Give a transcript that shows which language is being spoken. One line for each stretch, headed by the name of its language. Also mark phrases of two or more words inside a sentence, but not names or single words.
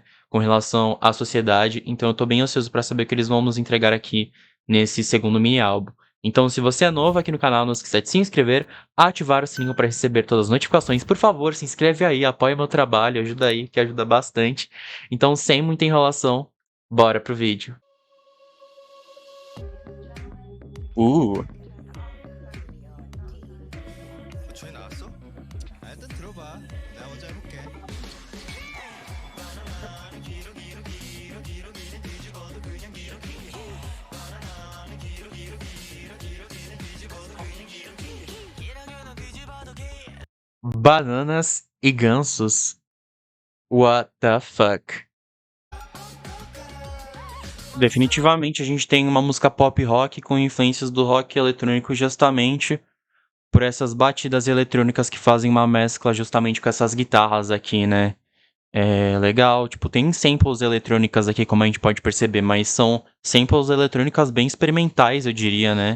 Portuguese: Com relação à sociedade. Então eu tô bem ansioso pra saber o que eles vão nos entregar aqui nesse segundo mini-álbum. Então, se você é novo aqui no canal, não esqueça de se inscrever, ativar o sininho para receber todas as notificações. Por favor, se inscreve aí, apoia meu trabalho, ajuda aí, que ajuda bastante. Então, sem muita enrolação, bora pro vídeo. Uh,
Korean: 저희 나왔어? 일단 들어봐. 내가 먼저 해볼게.
Portuguese: bananas e gansos.
English: What the fuck?
Portuguese: Definitivamente a gente tem uma música pop rock com influências do rock eletrônico justamente por essas batidas eletrônicas que fazem uma mescla justamente com essas guitarras aqui, né? É legal, tipo, tem samples eletrônicas aqui, como a gente pode perceber, mas são samples eletrônicas bem experimentais, eu diria, né?